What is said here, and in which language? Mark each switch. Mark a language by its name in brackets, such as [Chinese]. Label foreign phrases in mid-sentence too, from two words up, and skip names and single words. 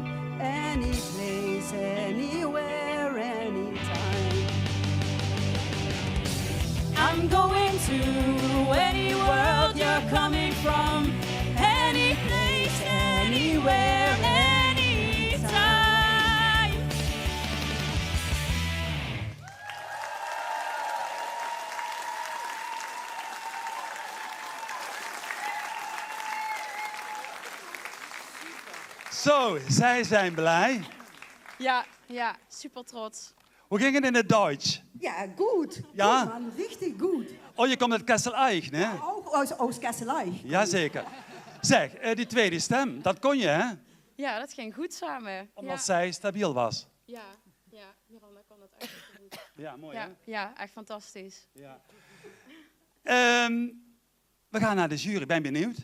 [English] Any place, anywhere, anytime. I'm going to any world you're coming from. Any place, anywhere, anytime. [Dutch] Zo, zij zijn blij. Ja, super trots. Hoe ging het in het Duits? Ja, [German] gut. [Dutch] Ja? [German] Gut, Mann, richtig gut. [Dutch] Oh, je komt uit Kessel-Eik, hè? [German] Auch aus Kessel-Eik. [Dutch] Jazeker. Zeg, die tweede stem, dat kon je, hè? Ja, dat ging goed samen. Omdat zij stabiel was. Ja, Miranda kan dat echt goed. Ja, mooi, hè? Ja, echt fantastisch. Ja. We gaan naar de jury. Ben je benieuwd?